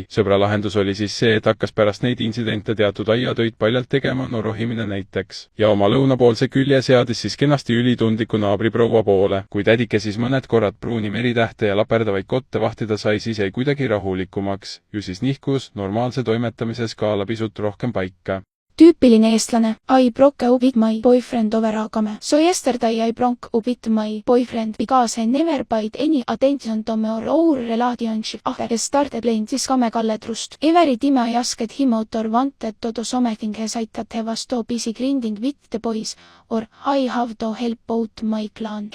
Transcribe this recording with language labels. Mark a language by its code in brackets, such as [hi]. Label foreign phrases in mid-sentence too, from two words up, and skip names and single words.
[et] Sõbra lahendus oli siis see, et hakkas pärast neid intsidente teatud aiatöid paljalt tegema, rohimine näiteks. Ja oma lõunapoolse külje seadis siis kenasti ülitundliku naabriproua poole. Kui tädike siis mõned korrad pruuni meritähte ja laperdavaid kotte vahtida sai, siis jäi kuidagi rahulikumaks. Ju siis nihkus normaalse toimetamise skaala pisut rohkem paika. Tüüpiline eestlane. [en] I broke up with my boyfriend over agame. So yesterday I broke up with my boyfriend because I never paid any attention to our relationship after I started playing this game kalledrust. Every time I asked him out or wanted to do something, he said that he was too busy grinding with the boys or I have to help out my clan.